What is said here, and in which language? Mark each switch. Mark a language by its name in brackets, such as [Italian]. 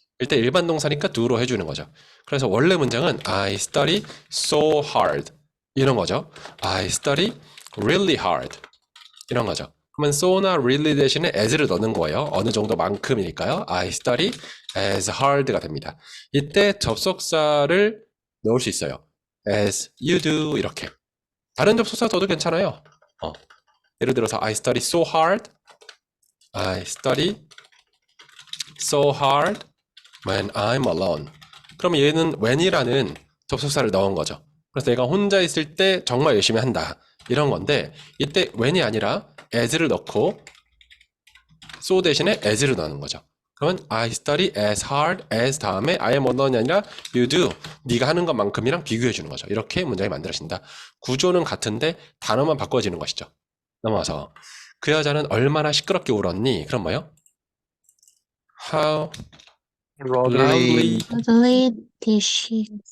[Korean] 일단 일반 동사니까 do로 해주는 거죠. 그래서 원래 문장은 [English] I study so hard [Korean] 이런 거죠. [English] I study really hard [Korean] 이런 거죠. 그러면 so나 really 대신에 as를 넣는 거예요. 어느 정도만큼이니까요. [English] I study as hard가 됩니다. [Korean] 이때 접속사를 넣을 수 있어요. [English] as you do [Korean] 이렇게. 다른 접속사 써도 괜찮아요. [English] 예를 들어서 I study so hard, I study so hard when I'm alone. [Korean] 그러면 얘는 when이라는 접속사를 넣은 거죠. 그래서 내가 혼자 있을 때 정말 열심히 한다 이런 건데 이때 when이 아니라 as를 넣고 so 대신에 as를 넣는 거죠. 그러면 [English] I study as hard as [Korean] 다음에 [English] I am alone이 아니라 you do. [Korean] 네가 하는 것만큼이랑 비교해 주는 거죠. 이렇게 문장이 만들어진다. 구조는 같은데 단어만 바꿔지는 것이죠. 넘어와서 그 여자는 얼마나 시끄럽게 울었니? 그럼 뭐요? [English] How loudly Loudly did she